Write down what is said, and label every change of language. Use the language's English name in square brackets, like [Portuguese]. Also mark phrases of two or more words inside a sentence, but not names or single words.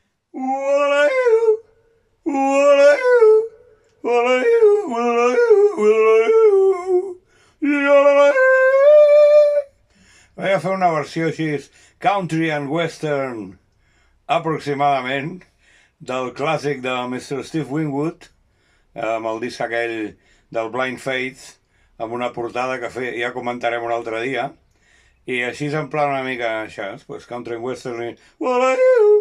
[English] What are you? What are you? What are you? What are you? What are you? [Catalan] Vaig a fer una versió així, [English] country and western, [Catalan] aproximadament, del clàssic de Mr. Steve Winwood, amb el disc aquell del Blind Faith, amb una portada que ja comentarem un altre dia, i així en plan una mica això, pues [English] country and western, what are you?